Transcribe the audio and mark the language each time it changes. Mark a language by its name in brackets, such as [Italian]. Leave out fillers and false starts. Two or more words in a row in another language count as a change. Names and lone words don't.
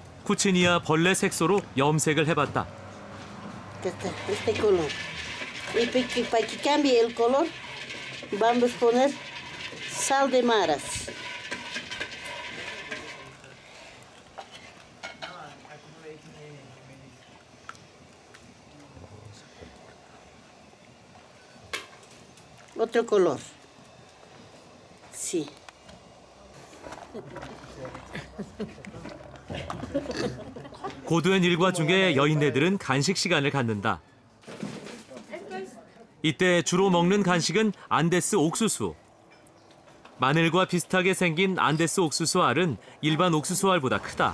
[Korean] 코치니아 벌레 색소로 염색을 해봤다. [Spanish] Este color. Y para que cambie el color, vamos a poner sal de maras. Otro color. Sí. [Korean] 고된 일과 중에 여인네들은 간식 시간을 갖는다. 이때 주로 먹는 간식은 안데스 옥수수. 마늘과 비슷하게 생긴 안데스 옥수수 알은 일반 옥수수 알보다 크다.